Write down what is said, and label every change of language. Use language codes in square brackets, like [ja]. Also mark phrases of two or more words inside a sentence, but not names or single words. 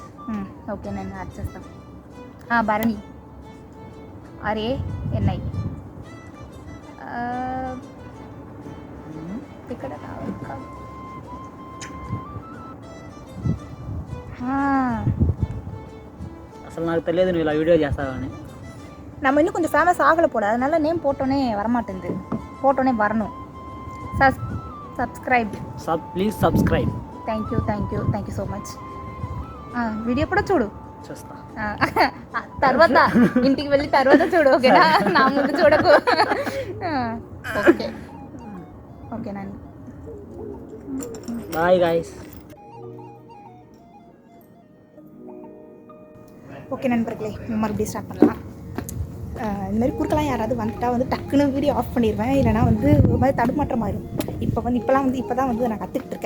[te] ఓకే, నేను యాడ్ చేస్తాను. భరణి RANI. ఇక్కడ అసలు నాకు తెలియదు నువ్వు ఇలా వీడియో చేస్తావని. [ta] நம்ம இன்னும் கொஞ்சம் ஃபேமஸ் ஆகலை போல, அதனால நேம் போட்டோன்னே வரமாட்டேங்குது. போட்டோன்னே வரணும். [te] సబ్స్క్రైబ్. [en] please subscribe. thank you so much. [te] వీడియో కూడా చూడు. చూస్తా. తర్వాత ఇంటికి వెళ్ళి తర్వాత చూడు. ఓకేనా? నా ముందు చూడకు. ఓకే நான். [en] bye guys. [ta] ஓகே நண்பர்களே, மறுபடியும் ஸ்டார்ட் பண்ணலாம். இந்த மாதிரி குறுக்கெல்லாம் யாராவது வந்துட்டால் வந்து டக்குன்னு [en] video off [ta] பண்ணிடுவேன். இல்லைனா வந்து ஒரு மாதிரி தடுமாற்றமாயிடும். இப்போ தான் வந்து நான் கற்றுக்கிட்டு இருக்கேன்.